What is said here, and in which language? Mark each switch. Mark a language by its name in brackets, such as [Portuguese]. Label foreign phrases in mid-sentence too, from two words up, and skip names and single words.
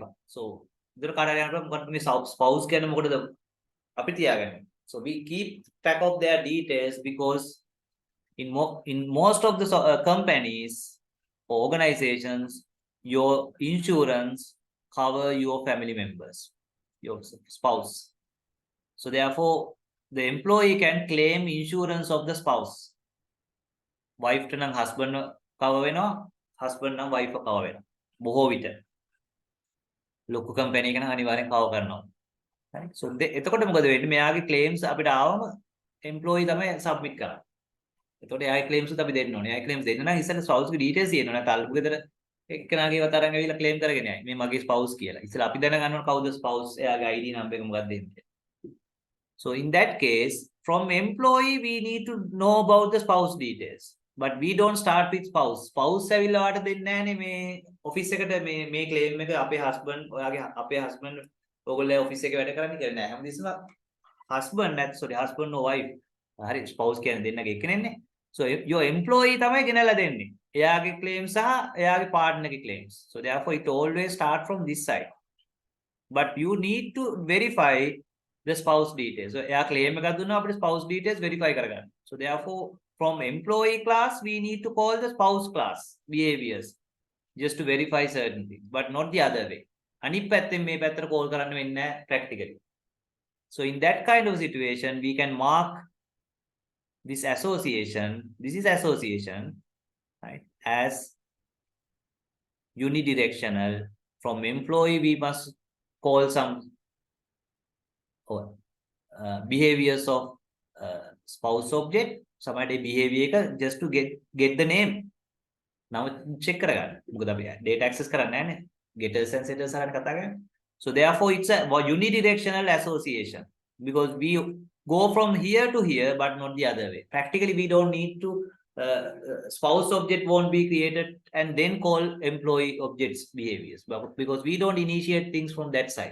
[English] So spouse can so we keep track of their details because in most of the companies or organizations, your insurance cover your family members, your spouse. So therefore, the employee can claim insurance of the spouse. Wife to husband cover වෙනවා, husband නම් wife cover වෙනවා. [Sinhala] බොහෝ විට ලොකු company එක නම් අනිවාර්යෙන් cover කරනවා. Right? So එතකොට මොකද වෙන්නේ? මෙයාගේ claims අපිට ආවම employee තමයි submit කරන්නේ. එතකොට එයාගේ claims උත් අපි දෙන්න ඕනේ. එයාගේ claims දෙන්න නම් ඉස්සෙල්ලා spouse ගේ details තියෙන්න ඕනේ. නැත්නම් අල්ලපු ගෙදර එක්කෙනාගේ වතරන් ඇවිල්ලා claim කරගෙන යයි. මේ මගේ spouse කියලා. ඉස්සෙල්ලා අපි දැනගන්න ඕනේ කවුද spouse, එයාගේ ID number එක මොකක්ද දෙන්නේ. [English] So in that case, from employee, we need to know about the spouse details. But we don't start with spouse. [Sinhala] Spouse ඇවිල්ලා වාට දෙන්නේ නැහනේ මේ office එකට මේ claim එක අපේ husband ඔයාගේ අපේ husband ඔයගොල්ලෝ office එකේ වැඩ කරන්නේ කියලා නෑ. හැමදෙස්සම [English] husband or wife. [Sinhala] හරි spouse කියන්නේ දෙන්නගේ එක්කෙනෙන්නේ. [English] So your employee [Sinhala] තමයි ගෙනල්ලා දෙන්නේ. එයාගේ claims සහ එයාගේ partner ගේ claims. [English] So therefore it always start from this side. But you need to verify the spouse details. [Sinhala] So එයා claim එකක් දුන්නා අපිට [English] spouse details verify [Sinhala] කරගන්න. [English] So therefore from employee class we need to call the spouse class behaviors just to verify certain things, but not the other way. [Sinhala] අනිත් පැත්තෙන් මේ පැත්තට call කරන්න වෙන්නේ නැහැ practically. [English] So in that kind of situation we can mark this association, right, as unidirectional. From employee we must call some behaviors of spouse object, somebody behavior just to get the name. Now check [Sinhala] කරගන්න. මොකද අපි [English] data access [Sinhala] කරන්නේ නැහැ නේ. [English] Getters and setters [Sinhala] අරන් කතා කරන්නේ. [English] So therefore it's a unidirectional association because we go from here to here but not the other way. Practically we don't need to spouse object won't be created and then call employee objects behaviors, but because we don't initiate things from that side.